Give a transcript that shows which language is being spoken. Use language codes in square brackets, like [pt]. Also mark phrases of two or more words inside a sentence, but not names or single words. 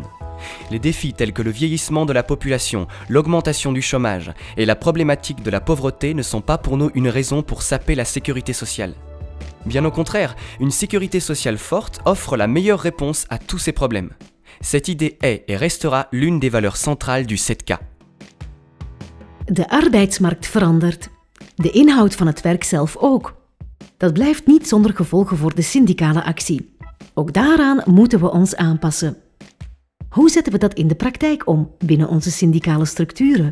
[fr] Les défis tels que le vieillissement de la population, l'augmentation du chômage et la problématique de la pauvreté ne sont pas pour nous une raison pour saper la sécurité sociale. Bien au contraire, une sécurité sociale forte offre la meilleure réponse à tous ces problèmes. Cette idée est et restera l'une des valeurs centrales du CEDCA. [nl] De arbeidsmarkt verandert. De inhoud van het werk zelf ook. Dat blijft niet zonder gevolgen voor de syndicale actie. Ook daaraan moeten we ons aanpassen. Hoe zetten we dat in de praktijk om binnen onze syndicale structuren?